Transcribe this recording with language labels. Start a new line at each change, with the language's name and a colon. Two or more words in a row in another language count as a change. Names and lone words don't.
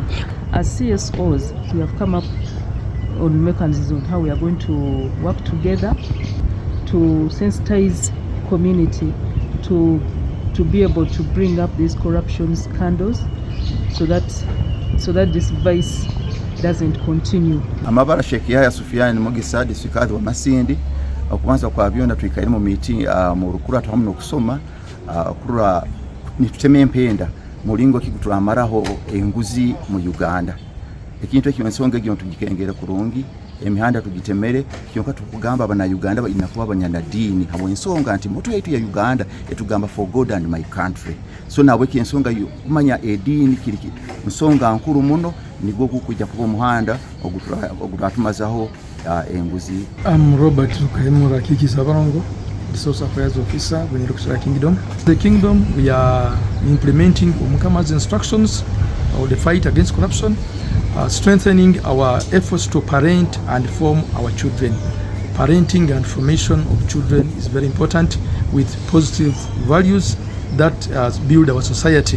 English: As CSOs, we have come up on mechanisms on how we are going to work together to sensitize community to be able to bring up these corruption scandals so that this vice doesn't continue.
Nyoro: Amabara Shekia ya Sufiani Mogisa distrikati wa Masindi okuanza kwa byona twikaire mu meeting mu rukura twamuno kusoma kura nituteme empenda mulingo kikutulamaraho enguzi mu Uganda. Ekintu ekiwensonga gyo tugikengera kurungi emihanda tugitemere kyonka tukugamba abana Uganda inakuba abanyandadini habo ensonga nti moto yetu ya Uganda etugamba
English: for God and my country.
Nyoro: So nawe kyensonga yo kumanya edini kiriki nsonga nkuru muno nigwo kukujja kuba muhanda ogutatumazaho enguzi.
English: I'm Robert Lukaimura Kikisabarongo, the Source Affairs Officer, Bunyoro Kingdom. The Kingdom, we are implementing Umukama's instructions of the fight against corruption, strengthening our efforts to parent and form our children. Parenting and formation of children is very important with positive values that build our society.